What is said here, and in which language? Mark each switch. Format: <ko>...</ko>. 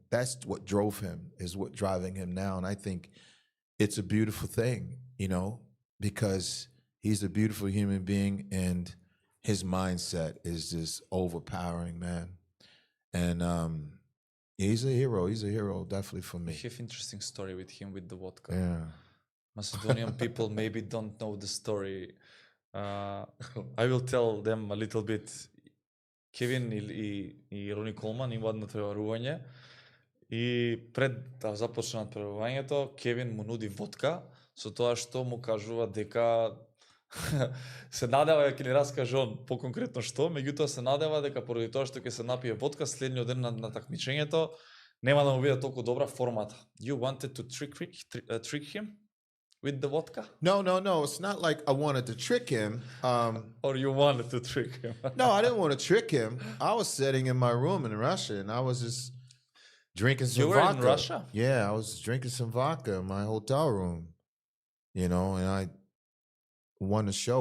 <en>That's what drove him, is what driving him now. And I think it's a beautiful thing, you know, because he's a beautiful human being and his mindset is just overpowering, man. And he's a hero. He's a hero, definitely for me. I have interesting story with him with the vodka. Yeah. Macedonian people maybe don't know the story. I will tell them a little bit.</en> <mk>Кевин и Рони Колман имаат надпреварување и пред да започнат надпреварувањето, Кевин му нуди водка со тоа што му кажува дека се надева ќе ни раскаже он поконкретно што, меѓутоа се надева дека поради тоа што ќе се напие водка следниот ден на такмичењето нема да му биде толку добра формата.</mk> <en>You wanted to trick him with the vodka? No. It's not like I wanted to trick him. Or you wanted to trick him? No, I didn't want to trick him. I was sitting in my room in Russia and I was just drinking some vodka. You were in Russia? Yeah, I was drinking some vodka in my hotel room. You know, and I won the show.</en>